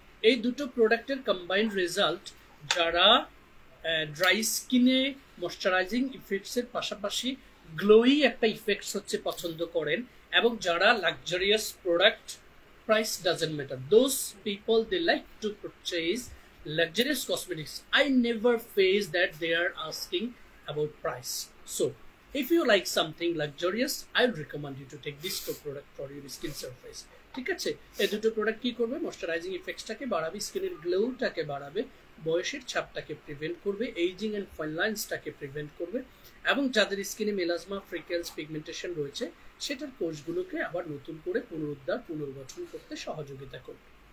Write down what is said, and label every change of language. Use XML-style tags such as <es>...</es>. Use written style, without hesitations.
<bn>এই দুটো প্রোডাক্টের কম্বাইন্ড রেজাল্ট যারা ড্রাই স্কিনে ময়শ্চারাইজিং ইফেক্টসের পাশাপাশি গ্লোয়ি একটা ইফেক্টস হচ্ছে পছন্দ করেন, এবং যারা luxurious product,</bn> <en>price doesn't matter, those people they like to purchase luxurious cosmetics. I never face that they are asking about price. So if you like something luxurious, I would recommend you to take these two products for your skin surface.</en> <bn>ঠিক আছে, এই দুটো product কি করবে? Moisturising ইফেক্টসটাকে বাড়াবে, স্কিনের গ্লোটাকে বাড়াবে, বয়সের ছাপটাকে প্রিভেন্ট করবে, এইজিং এন্ড ফাইন লাইন্সটাকে প্রিভেন্ট করবে, এবং যাদের স্কিনে মেলাজমা, ফ্রিকেলস, পিগমেন্টেশন রয়েছে সেটার কোষগুলোকে আবার নতুন করে পুনর্গঠন করতে সহযোগিতা করবে।</bn>